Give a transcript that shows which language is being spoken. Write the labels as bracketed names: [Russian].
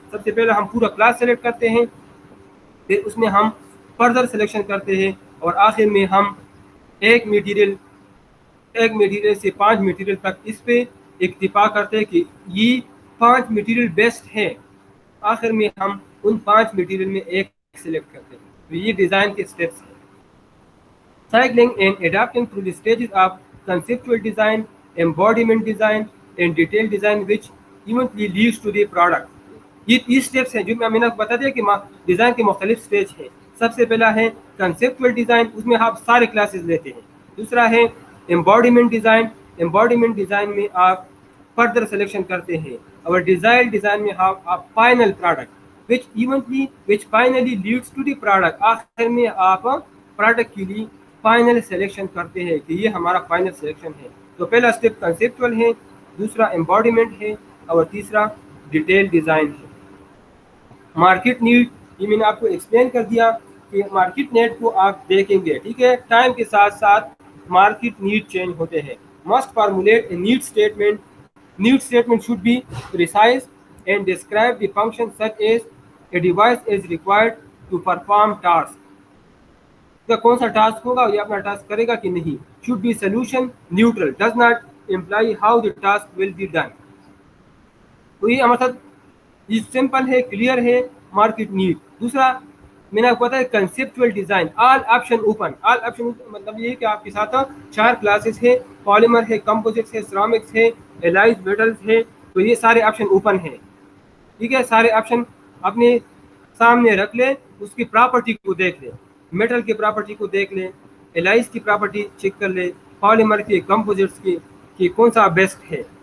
[Urdu] سب سے پہلے ہم پورا کلاس سلیکٹ کرتے ہیں, پھر اس میں ہم فردر سلیکشن کرتے ہیں, اور آخر میں ہم ایک مٹیریل سے 5 مٹیریل تک اس پہ اکتفا کرتے ہیں کہ یہ 5 مٹیریل بیسٹ ہے. آخر میں ہم ان 5 مٹیریل میں ایک سلیکٹ کرتے ہیں. تو یہ ڈیزائن کے سٹیپس ہیں. [English] Cycling and adapting through the stages of conceptual design, embodiment design, and detailed design, which eventually leads to the product. [Urdu] یہ 30 اسٹیپس ہیں جو میں نے بتا دیا کہ ڈیزائن کے مختلف اسٹیج ہیں. سب سے پہلا ہے کنسیپچول ڈیزائن, اس میں آپ سارے کلاسز لیتے ہیں. دوسرا ہے ایمبوڈیمنٹ ڈیزائن, ایمبوڈیمنٹ ڈیزائن میں آپ فردر سلیکشن کرتے ہیں. اور ڈیزائن ڈیزائن میں آپ final product [English] which finally leads to the product. [Urdu] آخر میں آپ پروڈکٹ کے لیے فائنل سلیکشن کرتے ہیں کہ یہ ہمارا فائنل سلیکشن ہے. تو پہلا اسٹیپ کنسیپچول ہے, دوسرا ایمبوڈیمنٹ ہے, اور تیسرا ڈیٹیل ڈیزائن ہے. مارکیٹ نیڈ, یہ میں نے آپ کو ایکسپلین کر دیا کہ مارکیٹ نیڈ کو آپ دیکھیں گے. ٹھیک ہے, ٹائم کے ساتھ ساتھ مارکیٹ نیڈ چینج ہوتے ہیں. [English] Must formulate a need statement. Need statement should be precise and describe the function such as a device is required to perform task. [Urdu] کا کون سا ٹاسک ہوگا, یہ اپنا ٹاسک کرے گا کہ نہیں. [English] should be solution neutral, does not imply how the task will be done. [Urdu] تو یہ ہمارے ساتھ یہ سمپل ہے, کلیئر ہے مارکیٹ نیڈ. دوسرا میں نے آپ کو بتایا کنسیپچول ڈیزائن, [English] All option open. [Urdu] آل آپشن مطلب یہ ہے کہ آپ کے ساتھ 4 کلاسز ہے, پالیمر ہے, کمپوزٹس ہے, سرامکس ہے, الائز میٹلز ہے. تو یہ سارے آپشن اوپن ہیں. ٹھیک ہے, سارے آپشن اپنے سامنے رکھ لیں, اس کی پراپرٹی کو دیکھ لیں, میٹل کی پراپرٹی کو دیکھ لیں, الائز کی پراپرٹی چیک کر لیں, پالیمر کی, کمپوزٹس کی کہ کون سا بیسٹ ہے.